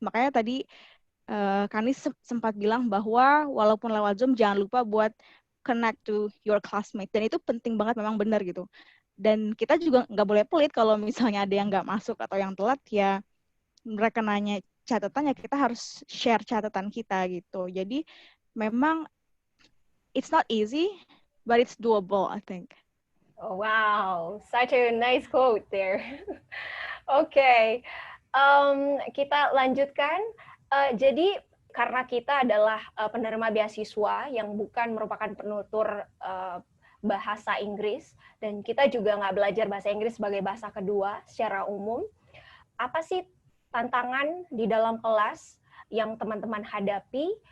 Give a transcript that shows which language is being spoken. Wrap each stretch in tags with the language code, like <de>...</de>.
<id>Makanya tadi Kanis sempat bilang bahwa walaupun lewat Zoom jangan lupa buat</id> <en>connect to your classmate.</en> <id>Dan itu penting banget, memang benar gitu. Dan kita juga nggak boleh pelit kalau misalnya ada yang nggak masuk atau yang telat ya mereka nanya catatannya, kita harus share catatan kita gitu. Jadi memang</id> <en>it's not easy, but it's doable, I think. Oh, wow, such a nice quote there.</en> <id>Oke, kita lanjutkan. Jadi karena kita adalah penerima beasiswa yang bukan merupakan penutur bahasa Inggris, dan kita juga nggak belajar bahasa Inggris sebagai bahasa kedua secara umum, apa sih tantangan di dalam kelas yang teman-teman hadapi?</id>